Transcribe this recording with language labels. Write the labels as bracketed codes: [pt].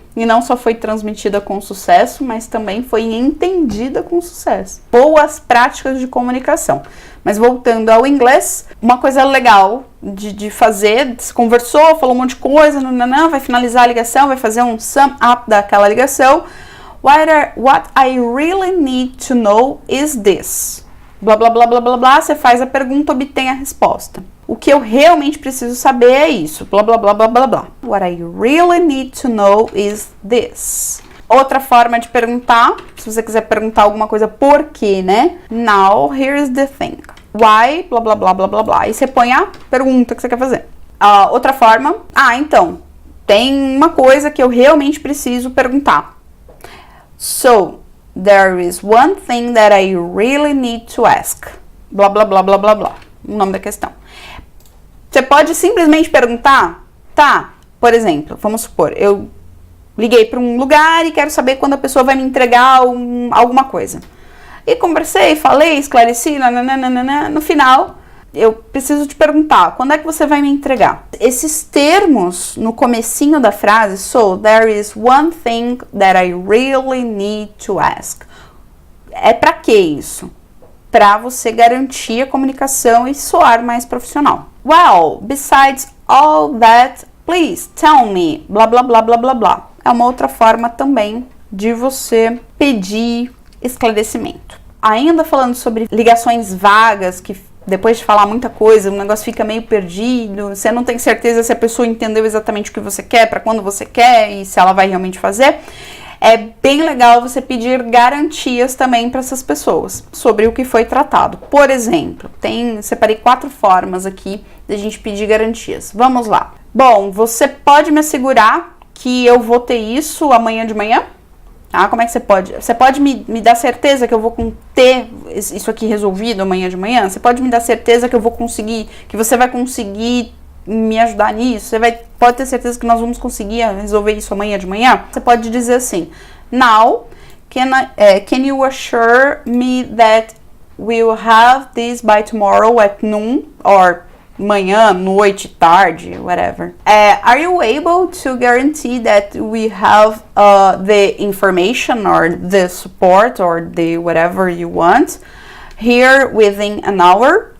[pt] E não só foi transmitida com sucesso, mas também foi entendida com sucesso. Boas práticas de comunicação. Mas voltando ao inglês, uma coisa legal de fazer, se conversou, falou um monte de coisa, vai finalizar a ligação, vai fazer um sum up daquela ligação. [en] What I really need to know is this. [pt] Blá, blá, blá, blá, blá, blá, você faz a pergunta, obtém a resposta. O que eu realmente preciso saber é isso, blá, blá, blá, blá, blá, blá. [en] What I really need to know is this. [pt] Outra forma de perguntar, se você quiser perguntar alguma coisa por quê, né? [en] Now, here's the thing. Why, blá, blá, blá, blá, blá, blá. [pt] E você põe a pergunta que você quer fazer. Outra forma, então, tem uma coisa que eu realmente preciso perguntar. [en] So, there is one thing that I really need to ask. [pt] Blá, blá, blá, blá, blá, blá. O nome da questão. Você pode simplesmente perguntar, tá? Por exemplo, vamos supor, eu liguei para um lugar e quero saber quando a pessoa vai me entregar alguma coisa. E conversei, falei, esclareci, nananana. No final, eu preciso te perguntar, quando é que você vai me entregar? Esses termos no comecinho da frase, [en] so there is one thing that I really need to ask. [pt] É para que isso? Para você garantir a comunicação e soar mais profissional. [en] Well, besides all that, please tell me, blá, blá, blá, blá, blá, blá. [pt] É uma outra forma também de você pedir esclarecimento. Ainda falando sobre ligações vagas, que depois de falar muita coisa, o negócio fica meio perdido, você não tem certeza se a pessoa entendeu exatamente o que você quer, para quando você quer e se ela vai realmente fazer. É bem legal você pedir garantias também para essas pessoas sobre o que foi tratado. Por exemplo, separei 4 formas aqui de a gente pedir garantias. Vamos lá. Bom, você pode me assegurar que eu vou ter isso amanhã de manhã? Como é que você pode? Você pode me dar certeza que eu vou ter isso aqui resolvido amanhã de manhã? Você pode me dar certeza que eu vou conseguir, que você vai conseguir me ajudar nisso? Pode ter certeza que nós vamos conseguir resolver isso amanhã de manhã? Você pode dizer assim, [en] now, can you assure me that we'll have this by tomorrow at noon? [pt] Or manhã, noite, tarde, whatever. [en] Are you able to guarantee that we have the information or the support or the whatever you want here within an hour?